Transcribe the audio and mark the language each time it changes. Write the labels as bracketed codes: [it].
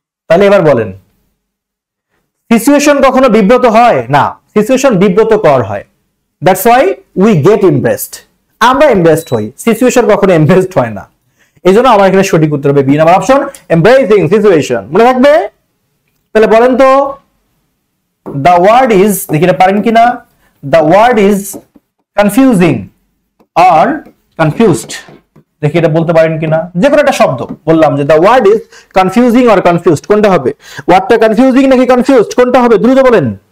[bn] তাহলে এবার বলেন, সিচুয়েশন কখনো বিব্রত হয় না, সিচুয়েশন বিব্রত কর হয়। That's why we get impressed, আমরা ইমপ্রেসড হই, সিচুয়েশন কখনো ইমপ্রেসড হয় না। এই জন্য আমার এখানে সঠিক উত্তর হবে B number option, embarrassing situation. মনে রাখবে? তাহলে বলেন তো, [en] the word is, [bn] দেখি এটা পারেন কিনা, [en] the word is confusing or confused। [bn] দেখি এটা বলতে পারেন কিনা, যে কোনো একটা শব্দ বললাম যে [en] the word is confusing or confused, [bn] কোনটা হবে? ওয়ার্ডটা কনফিউজিং নাকি কনফিউজড, কোনটা হবে? দ্রুত বলেন।